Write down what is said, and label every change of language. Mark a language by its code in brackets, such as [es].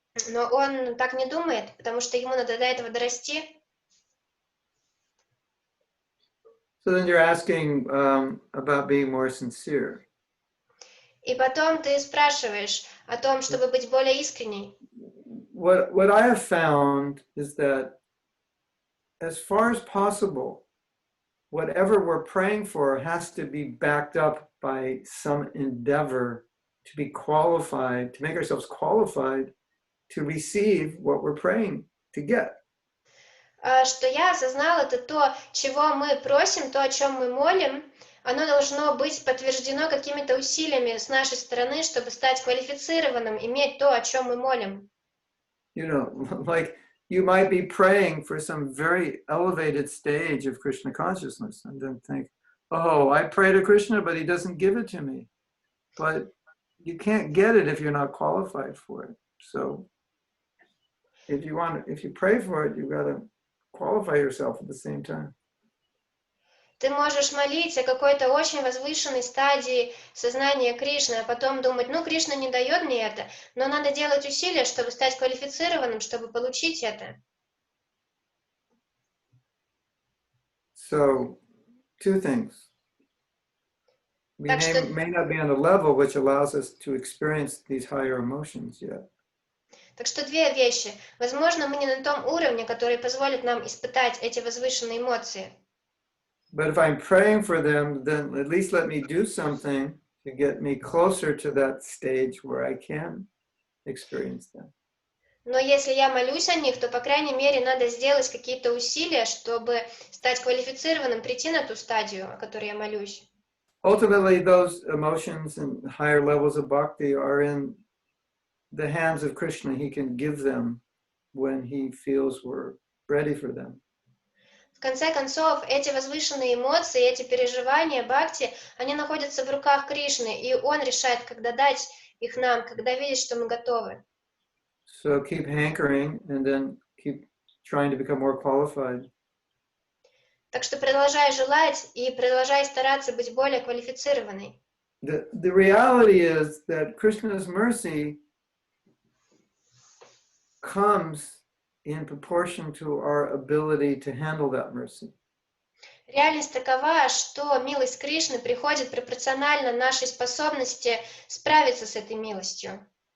[ru] Но он так не думает, потому что ему надо до этого дорасти. [en] So then you're asking about being more sincere. [ru] И потом ты спрашиваешь о том, чтобы быть более искренней. [en] What I have found is that as far as possible, whatever we're praying for has to be backed up by some endeavor to be qualified, to make ourselves qualified to receive what we're praying to get. [ru] Что я осознала, это то, чего мы просим, то, о чем мы молим, оно должно быть подтверждено какими-то усилиями с нашей стороны, чтобы стать квалифицированным, иметь то, о чем мы молим. [en] You know, like you might be praying for some very elevated stage of Krishna consciousness and then think, oh, I pray to Krishna, but he doesn't give it to me. But you can't get it if you're not qualified for it. So if you pray for it, you've got to qualify yourself at the same time. [ru] Ты можешь молить о какой-то очень возвышенной стадии сознания Кришны, а потом думать, ну, Кришна не дает мне это, но надо делать усилия, чтобы стать квалифицированным, чтобы получить это. [en] So, two things. We may not be on a level which allows us to experience these higher emotions yet. [ru] Так что две вещи. Возможно, мы не на том уровне, который позволит нам испытать эти возвышенные эмоции. [en] But if I'm praying for them, then at least let me do something to get me closer to that stage where I can experience them. [ru] Но если я молюсь о них, то, по крайней мере, надо сделать какие-то усилия, чтобы стать квалифицированным, прийти на ту стадию, о которой я молюсь. [en] Ultimately, those emotions and higher levels of bhakti are in the hands of Krishna. He can give them when he feels we're ready for them. [ru] В конце концов, эти возвышенные эмоции, эти переживания бхакти, они находятся в руках Кришны, и Он решает, когда дать их нам, когда видит, что мы готовы. [en] So keep hankering and then keep trying to become more qualified. [ru] Так что продолжай желать и продолжай стараться быть более квалифицированной. [en] The reality is that Krishna's mercy comes in proportion to our ability to handle that mercy. [ru] Реальность такова, что милость Кришны приходит пропорционально нашей способности справиться с этой милостью.